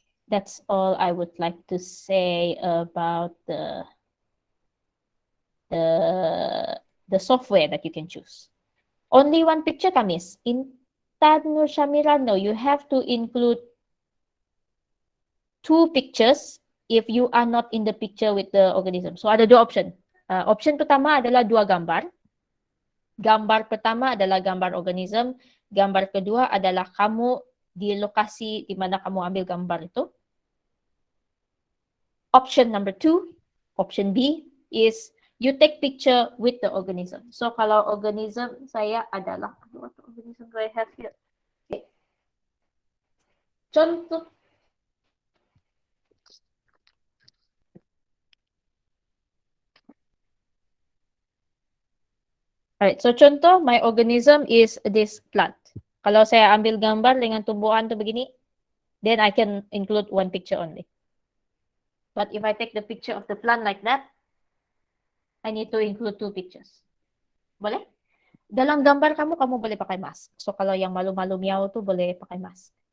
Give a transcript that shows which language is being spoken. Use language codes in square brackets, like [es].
[en] That's all I would like to say about the software that you can choose. Only one picture, Kamis. Intan Nur Syamira, no, you have to include 2 pictures if you are not in the picture with the organism. [ms] So ada 2 option. Option pertama adalah 2 gambar. Gambar pertama adalah gambar organism. Gambar kedua adalah kamu di lokasi di mana kamu ambil gambar itu. [en] Option number 2, option B is you take picture with the organism. [ms] So kalau organism saya adalah, [en] what organism do I have here? [ms] Okay. Contoh. [en] Alright, so contoh, my organism is this plant. [ms] Kalau saya ambil gambar dengan tumbuhan tu begini, [en] then I can include 1 picture only. But if I take the picture of the plant like that, I need to include 2 pictures. [ms] Boleh? Dalam gambar kamu boleh pakai mask. So kalau yang malu-malu miau tu boleh pakai mask.